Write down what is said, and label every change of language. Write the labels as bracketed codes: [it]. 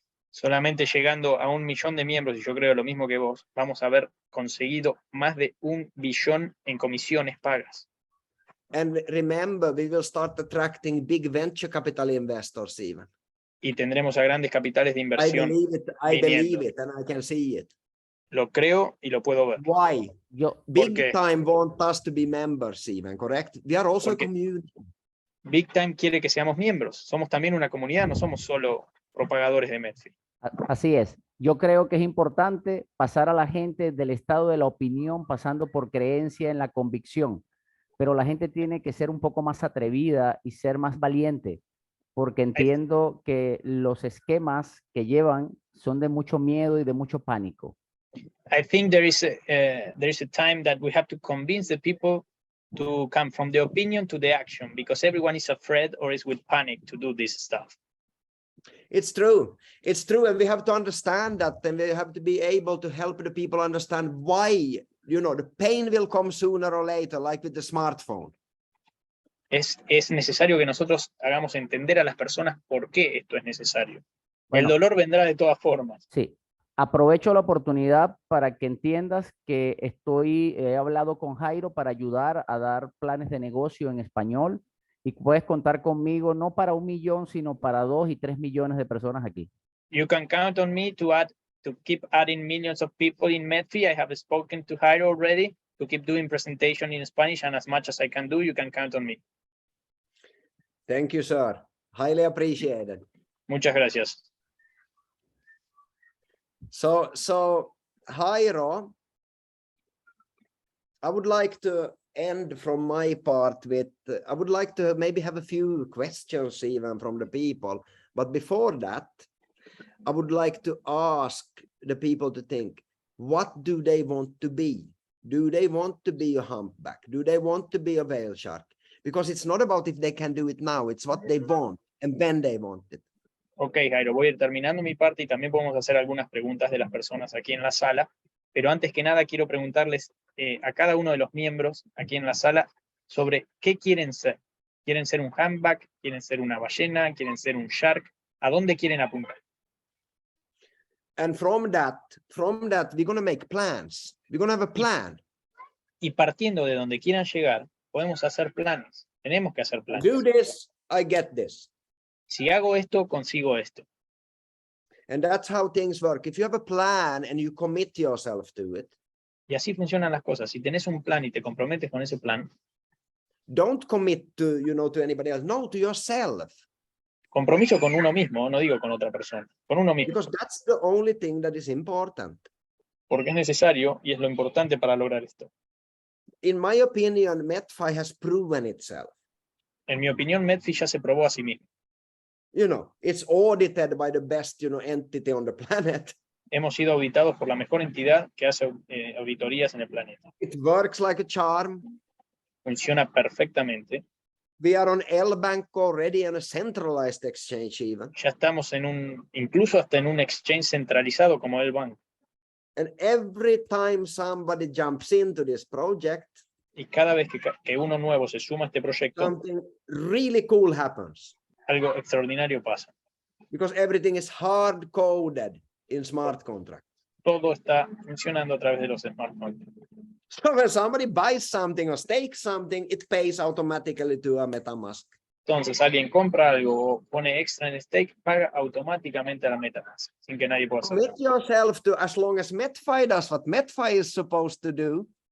[es] Solamente llegando a 1 millón de miembros, y yo creo lo mismo que vos, vamos a haber conseguido más de 1 billón en comisiones pagas. [en] And remember, we will start attracting big venture capital investors even. [es] Y tendremos a grandes capitales de inversión. [en] I believe it, and I can see it. [es] Lo creo y lo puedo ver. [en] Why? Big [es] qué? [en] time want us to be members even, correct? We are also a community. [es] Big Time quiere que seamos miembros. Somos también una comunidad, no somos solo propagadores de Metfi. Así es. Yo creo que es importante pasar a la gente del estado de la opinión, pasando por creencia en la convicción. Pero la gente tiene que ser un poco más atrevida y ser más valiente, porque entiendo que los esquemas que llevan son de mucho miedo y de mucho pánico. [en] I think there is a time that we have to convince the people to come from the opinion to the action, because everyone is afraid or is with panic to do this stuff. It's true. It's true. And we have to understand that, and we have to be able to help the people understand why, the pain will come sooner or later, like with the smartphone. [es] Es necesario que nosotros hagamos entender a las personas por qué esto es necesario. Bueno, el dolor vendrá de todas formas. Sí. Aprovecho la oportunidad para que entiendas que he hablado con Jairo para ayudar a dar planes de negocio en español, y puedes contar conmigo no para 1 millón, sino para 2 y 3 millones de personas aquí. [en] You can count on me to keep adding millions of people in Metfi. I have spoken to Jairo already to keep doing presentation in Spanish, and as much as I can do, you can count on me. Thank you, sir. Highly appreciated. [es] Muchas gracias. [en] So Jairo, I would like to end from my part with, I would like to maybe have a few questions even from the people. But before that, I would like to ask the people to think, what do they want to be? Do they want to be a humpback? Do they want to be a whale shark? Because it's not about if they can do it now, it's what they want and when they want it. [es] Ok, Jairo, voy a ir terminando mi parte y también podemos hacer algunas preguntas de las personas aquí en la sala, pero antes que nada quiero preguntarles a cada uno de los miembros aquí en la sala sobre qué quieren ser. ¿Quieren ser un humpback? ¿Quieren ser una ballena? ¿Quieren ser un shark? ¿A dónde quieren apuntar? [en] And from that, we're going to make plans. We're going to have a plan. [es] Y partiendo de donde quieran llegar, podemos hacer planes. Tenemos que hacer planes. [en] Do this, I get this. [es] Si hago esto, consigo esto. [en] And that's how things work. If you have a plan and you commit yourself to it. [es] Y así funcionan las cosas. Si tenés un plan y te comprometes con ese plan. [en] Don't commit to, to anybody else. No, to yourself. [es] Compromiso con uno mismo, no digo con otra persona. Con uno mismo. [en] Because that's the only thing that is important. [es] Porque es necesario y es lo importante para lograr esto. [en] In my opinion, Metfi has proven itself. [es] En mi opinión, Metfi ya se probó a sí mismo. [en] it's audited by the best, entity on the planet. [es] Hemos sido auditados por la mejor entidad que hace auditorías en el planeta. [en] It works like a charm. [es] Funciona perfectamente. [en] We are on L-Bank already and a centralized exchange even. [es] Ya estamos incluso hasta en un exchange centralizado como el banco. [en] And every time somebody jumps into this project, [es] Y cada vez que uno nuevo se suma a este proyecto, [en] something really cool happens. [es] algo extraordinario pasa. [en] Because everything is hard-coded in smart contracts. [es] Todo está funcionando a través de los smart contracts. [en] So when somebody buys something or stakes something, it pays automatically to a MetaMask. [es] Entonces, alguien compra algo o pone extra en stake, paga automáticamente a la MetaMask, sin que nadie pueda hacer [en] Commit [es] nada. [en] yourself to, as long as Metfi does what Metfi is supposed to do,